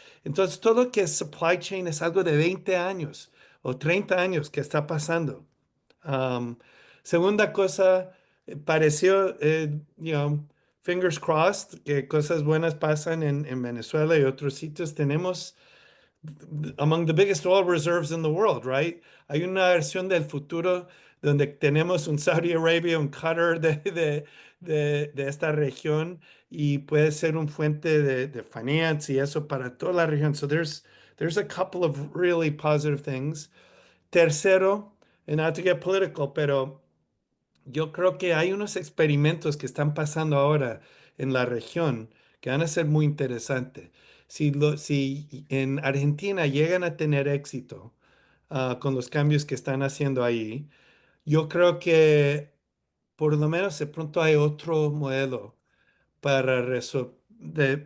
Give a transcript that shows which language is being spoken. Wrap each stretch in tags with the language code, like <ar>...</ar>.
<es>Entonces, todo lo que es supply chain es algo de 20 años o 30 años que está pasando. Um, Segunda cosa, pareció,</es> <en>fingers crossed,</en> <es>que cosas buenas pasan en Venezuela y otros sitios. Tenemos</es> <en>among the biggest oil reserves in the world, right?</en> <es>Hay una versión del futuro donde tenemos un Saudi Arabia, un Qatar de esta región y puede ser un fuente de finance y eso para toda la región.</es> <en>So there's a couple of really positive things.</en> <es>Tercero,</es> <en>and not to get political,</en> <es>pero yo creo que hay unos experimentos que están pasando ahora en la región que van a ser muy interesantes. Si en Argentina llegan a tener éxito con los cambios que están haciendo ahí, yo creo que por lo menos de pronto hay otro modelo para resolver.</es>